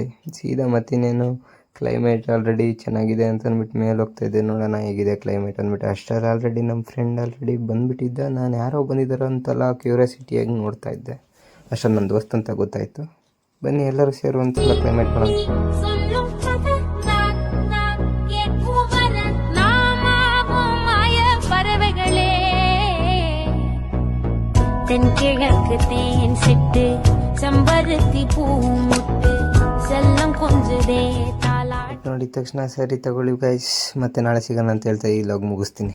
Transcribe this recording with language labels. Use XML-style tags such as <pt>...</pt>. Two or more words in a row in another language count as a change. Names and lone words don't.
<kn>ಸೀದಾ ಮತ್ತಿನ್ನೇನು ಕ್ಲೈಮೇಟ್ ಆಲ್ರೆಡಿ ಚೆನ್ನಾಗಿದೆ ಅಂತ ಅಂದ್ಬಿಟ್ಟು ಮೇಲೆ ಹೋಗ್ತಾಯಿದ್ದೆ, ನೋಡೋಣ ಹೇಗಿದೆ ಕ್ಲೈಮೇಟ್ ಅಂದ್ಬಿಟ್ಟು. ಅಷ್ಟರಲ್ಲಿ ಆಲ್ರೆಡಿ ನಮ್ಮ ಫ್ರೆಂಡ್ ಆಲ್ರೆಡಿ ಬಂದುಬಿಟ್ಟಿದ್ದ. ನಾನು ಯಾರೋ ಬಂದಿದ್ದಾರೋ ಅಂತೆಲ್ಲ ಕ್ಯೂರಿಯಾಸಿಟಿಯಾಗಿ ನೋಡ್ತಾ ಇದ್ದೆ. ಅಷ್ಟರಲ್ಲಿ ನನ್ನ ದೋಸ್ತ್ ಅಂತ ಗೊತ್ತಾಯಿತು. ಬನ್ನಿ ಎಲ್ಲರೂ ಸೇರುವಂತೆಲ್ಲ ಕ್ಲೈಮೇಟ್ ಮಾಡೋಣ.</kn> <ta>தென்கிழக்கு தேன் சிட்டு செம்பருத்தி பூ முட்டு செல்லம் கொஞ்சதே</ta> <kn>ನೋಡಿದ ತಕ್ಷಣ ಸರಿ ತಗೊಳ್ಳಿ ಗೈಸ್, ಮತ್ತೆ ನಾಳೆ ಸಿಗೋಣ ಅಂತ ಹೇಳ್ತಾ ಈ ಲಾಗ್ ಮುಗಿಸ್ತೀನಿ.</kn>